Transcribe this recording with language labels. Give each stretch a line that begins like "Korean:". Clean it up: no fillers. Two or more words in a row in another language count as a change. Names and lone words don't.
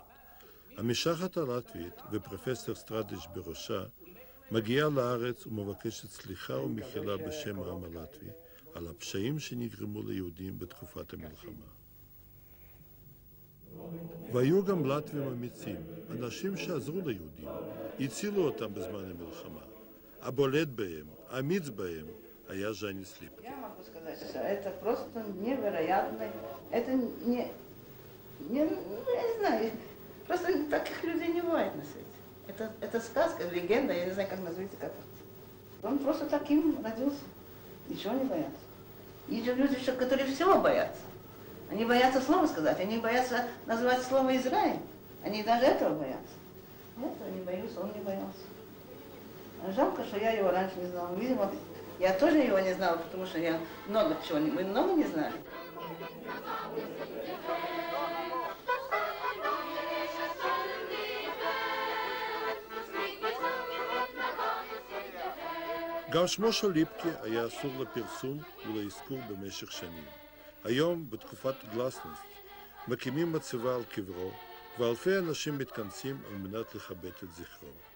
Hebrew: המשלחת הלטבית ופרופסור סטרדיש בראשה מגיעה לארץ ומבקשת סליחה ומחילה בשם העם הלטבי על הפשעים שנגרמו ליהודים בתקופת המלחמה. והיו גם לטבים אמיצים, אנשים שעזרו ליהודים, הצילו אותם בזמן המלחמה. הבולט בהם, האמיץ בהם, היה ז'אניס ליפקין.
Russian: Я могу сказать, что это просто невероятно. Это не я не знаю, просто таких людей не бывает на свете. Это сказка, легенда, я не знаю, как назвать, как это. Он просто таким родился, ничего не боялся. Есть же люди, которые всего боятся. Они боятся слова сказать, они боятся назвать слово Израиль. Они даже этого боятся. Этого не боюсь, он не боялся. Жалко, что я его раньше не знала. Видимо, я тоже его не знала, потому что я много чего, мы много не знали.
Hebrew: גם שמו של ליפקה היה אסור לפרסום ולאזכור במשך שנים. היום, בתקופת גלסנוסט, מקימים מצבה על קברו, ואלפי אנשים מתכנסים על מנת לכבד את זכרו.